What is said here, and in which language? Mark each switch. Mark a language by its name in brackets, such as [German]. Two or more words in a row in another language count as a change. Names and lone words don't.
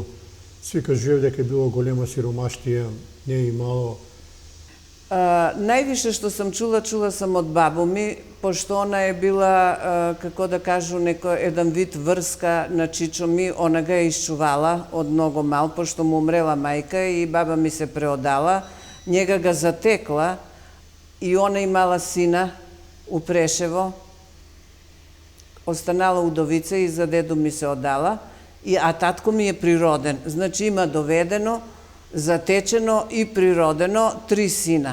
[Macedonian] Сви кажувале дека е било голема сиромаштија, не е имало. Највише што сам чула сам од бабу ми, пошто она е била, како да кажу, еден вид врска на чичо ми, она га е исчувала од многу мал, пошто му умрела мајка и баба ми се преодала, [Serbian] njega ga zatekla i ona imala sina u Preševo, ostanala udovica i za dedu mi se odala, a tatko mi je priroden. Znači ima dovedeno, zatečeno i prirodeno 3 sina.